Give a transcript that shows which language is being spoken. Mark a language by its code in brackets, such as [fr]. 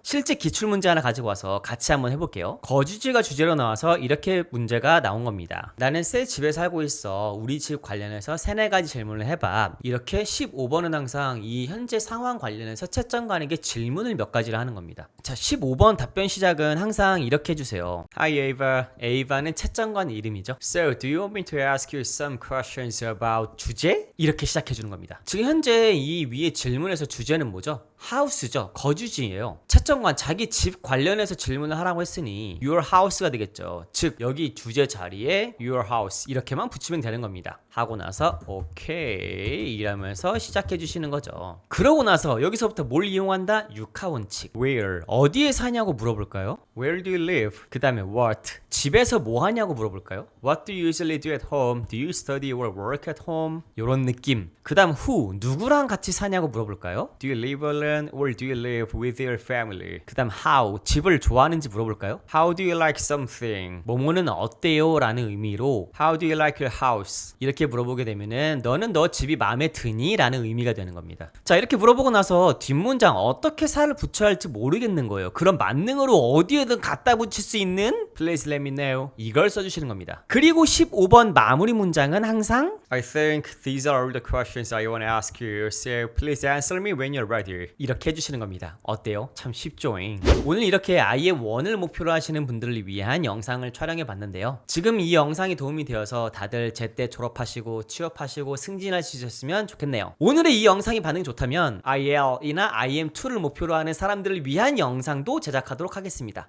[ko] 실제 기출문제 하나 가지고 와서 같이 한번 해볼게요. 거주지가 주제로 나와서 이렇게 문제가 나온 겁니다. 나는 새 집에 살고 있어. 우리 집 관련해서 3-4가지 질문을 해봐. 이렇게 15번은 항상 이 현재 상황 관련해서 채점관에게 질문을 몇 가지를 하는 겁니다. 자, 15번 답변 시작은 항상 이렇게 해주세요. [en] Hi Ava. [ko] Ava는 채점관 이름이죠. [en] So, do you want me to ask you some questions about 주제? [ko] 이렇게 시작해주는 겁니다. 지금 현재 이 위에 질문에서 주제는 뭐죠? 하우스죠. 거주지예요. 채점관 자기 집 관련해서 질문을 하라고 했으니 your house가 되겠죠. 즉 여기 주제 자리에 your house 이렇게만 붙이면 되는 겁니다. 하고 나서 오케이 이러면서 시작해 주시는 거죠. 그러고 나서 여기서부터 뭘 이용한다? 육하원칙. Where 어디에 사냐고 물어볼까요? [en] Where do you live? [ko] 그 다음에 what 집에서 뭐 하냐고 물어볼까요? [en] What do you usually do at home? Do you study or work at home? [ko] 요런 느낌 느낌. 그 다음 who, 누구랑 같이 사냐고 물어볼까요? [en] Do you live alone or do you live with your family? [ko] 그 다음 how, 집을 좋아하는지 물어볼까요? [en] How do you like something? [ko] 뭐뭐는 어때요? 라는 의미로 [en] How do you like your house? [ko] 이렇게 물어보게 되면은 너는 너 집이 마음에 드니? 라는 의미가 되는 겁니다. 자, 이렇게 물어보고 나서 뒷문장 어떻게 살을 붙여야 할지 모르겠는 거예요. 그럼 만능으로 어디에든 갖다 붙일 수 있는 [en] Please let me know. [ko] 이걸 써주시는 겁니다. 그리고 15번 마무리 문장은 항상 [en] I think these are all the questions I want to ask you. So please answer me when you're ready. [ko] 이렇게 해주시는 겁니다. 어때요? 참 쉽죠잉. 오늘 이렇게 IM1을 목표로 하시는 분들을 위한 영상을 촬영해 봤는데요. 지금 이 영상이 도움이 되어서 다들 제때 졸업하시고 취업하시고 승진하시셨으면 좋겠네요. 오늘의 이 영상이 반응이 좋다면 IEL이나 IM2를 목표로 하는 사람들을 위한 영상도 제작하도록 하겠습니다.